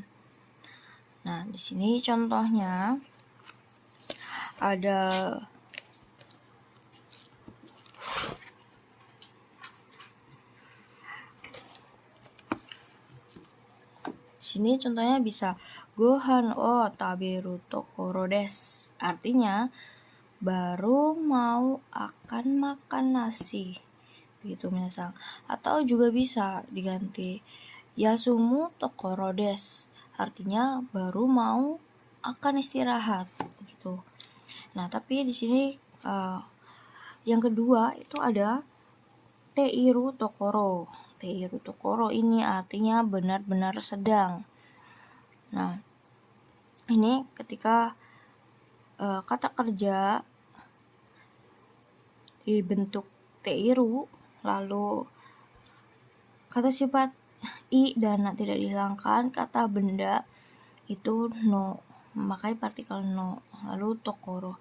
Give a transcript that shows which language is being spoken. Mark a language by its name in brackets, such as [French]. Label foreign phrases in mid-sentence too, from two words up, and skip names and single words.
[Indonesian] Nah, di sini contohnya ada sini contohnya bisa [Japanese] ご飯を食べるところです. [Indonesian] Artinya baru mau akan makan nasi. Begitu minasang. Atau juga bisa diganti [Japanese] 休むところです. [Indonesian] Artinya baru mau akan istirahat gitu. Nah, tapi di sini yang kedua itu ada [Japanese] ているところ. ているところ [Indonesian] ini artinya benar-benar sedang. Nah, ini ketika kata kerja dibentuk teiru, lalu kata sifat i dan na tidak dihilangkan, kata benda itu no, memakai partikel no, lalu tokoro.